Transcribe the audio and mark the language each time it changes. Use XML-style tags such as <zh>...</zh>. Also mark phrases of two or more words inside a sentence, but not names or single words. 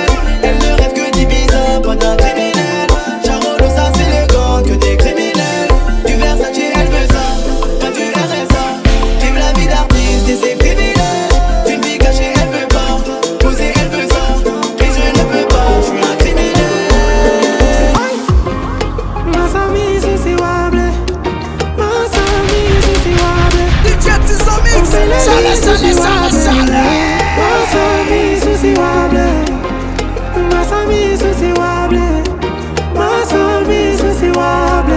<fr>Elle ne rêve que d'Ibiza, pas d'un criminel. Charolo, ça c'est le gang, que des criminels. Du Versace, elle veut ça, pas du RSA. Vive la vie d'artiste et ses privilèges. D'une vie cachée, elle veut pas. Poser, elle veut ça, et je ne peux pas, je suis un criminel.</fr> <pt>Mas amigos se abre, mas amigos se abre. DJ Tizo Mix, chalet, chalet, chalet, chalet. Mas amigos se abre, mas amigos se abre, mas amigos se abre.</pt>